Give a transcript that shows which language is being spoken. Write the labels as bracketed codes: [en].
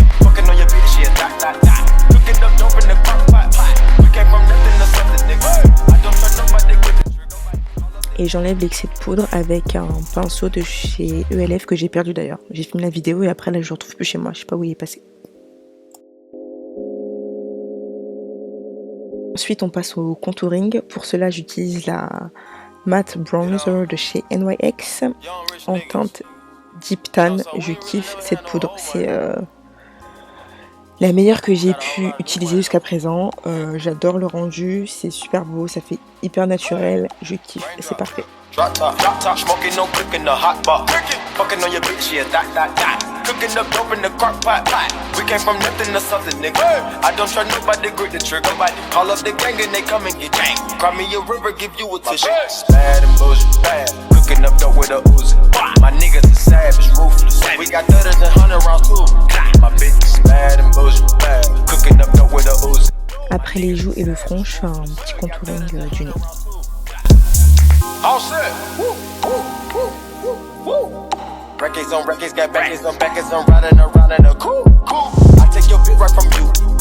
[en] Fucking on your bitch, yeah, that. Cooking up dope in the crock pot. We came from nothing to something, nigga. I don't trust nobody with the. [fr] Et j'enlève l'excès de poudre avec un pinceau de chez ELF que j'ai perdu d'ailleurs. J'ai filmé la vidéo et après là je le retrouve plus chez moi, je sais pas où il est passé. Ensuite, on passe au contouring. Pour cela, j'utilise la Matte Bronzer de chez NYX en teinte Deep Tan. Je kiffe cette poudre. C'est la meilleure que j'ai pu utiliser jusqu'à présent. J'adore le rendu. C'est super beau. Ça fait hyper naturel. Je kiffe. C'est parfait. [en] Drop top, smoking, no cooking the hot pot. Fucking on your bitch, yeah, that. Cooking up dope in the crock pot. We came from nothing to something, nigga. I don't trust nobody, grip the trigger. Call up the gang and they come and get gang. Cry me a river, give you a tissue. Bad and bullshit, bad. Cooking up dope with a Uzi. My niggas are savage, ruthless. We got 30s and 100 rounds too. My bitch is bad and bullshit, bad. Cooking up dope with a Uzi. [fr] Après les joues et le front, je fais un petit contouring du nez. [en] All set. Records on records, got backers on backers, I'm riding around in a cool. I take your bitch right from you.